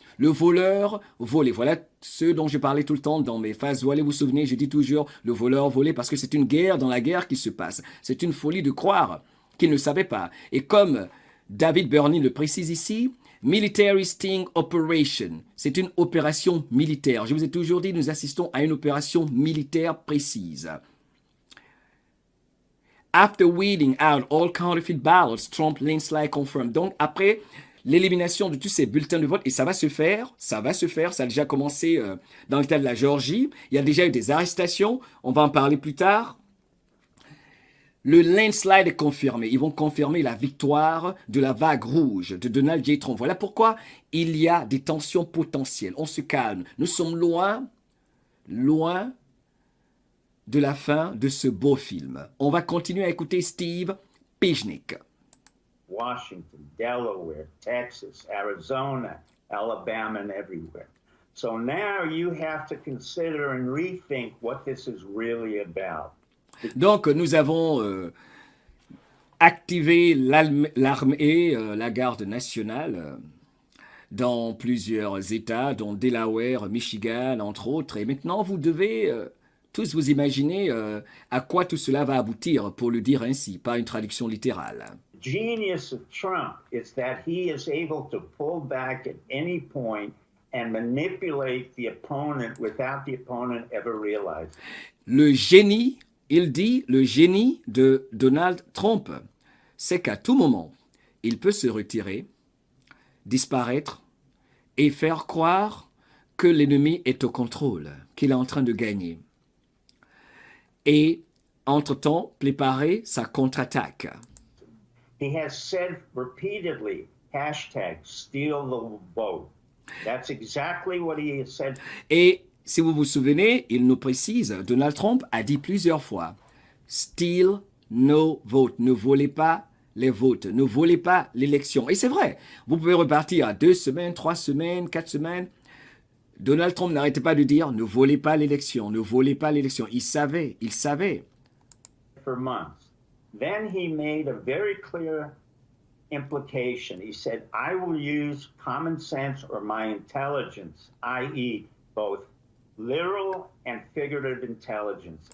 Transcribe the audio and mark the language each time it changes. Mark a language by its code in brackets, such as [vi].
[fr] Le voleur volé. Voilà ce dont je parlais tout le temps dans mes phases voilées. Vous vous souvenez, je dis toujours le voleur volé parce que c'est une guerre dans la guerre qui se passe. C'est une folie de croire qu'il ne savait pas. Et comme David Burney le précise ici, [en] Military Sting Operation, [fr] c'est une opération militaire. Je vous ai toujours dit, nous assistons à une opération militaire précise. [en] After weeding out all counterfeit ballots, Trump landslide confirmed. [fr] Donc, après l'élimination de tous ces bulletins de vote, et ça va se faire, ça a déjà commencé dans l'État de la Géorgie, il y a déjà eu des arrestations, on va en parler plus tard. Le landslide est confirmé, ils vont confirmer la victoire de la vague rouge de Donald J. Trump. Voilà pourquoi il y a des tensions potentielles, on se calme, nous sommes loin de la fin de ce beau film. On va continuer à écouter Steve Pijnik. [en] Washington, Delaware, Texas, Arizona, Alabama, and everywhere. So now you have to consider and rethink what this is really about. [fr] Donc, nous avons activé l'armée, la garde nationale, dans plusieurs États, dont Delaware, Michigan, entre autres. Et maintenant, vous devez tous vous imaginer à quoi tout cela va aboutir, pour le dire ainsi, pas une traduction littérale. Genius of Trump is that he is able to pull back at any point and manipulate the opponent without the opponent ever realizing. Le génie, il dit, le génie de Donald Trump, c'est qu'à tout moment, il peut se retirer, disparaître et faire croire que l'ennemi est au contrôle, qu'il est en train de gagner. Et, entre-temps, préparer sa contre-attaque. [en] He has said repeatedly, #steal the vote. That's exactly what he has said. [fr] Et si vous vous souvenez, il nous précise, Donald Trump a dit plusieurs fois, [en] steal no vote, [fr] ne volez pas les votes, ne volez pas l'élection. Et c'est vrai, vous pouvez repartir à 2 semaines, 3 semaines, 4 semaines. Donald Trump n'arrêtait pas de dire, ne volez pas l'élection, ne volez pas l'élection. Il savait. [en] For months. Then he made a very clear implication. He said, I will use common sense or my intelligence, i.e. both literal and figurative intelligence.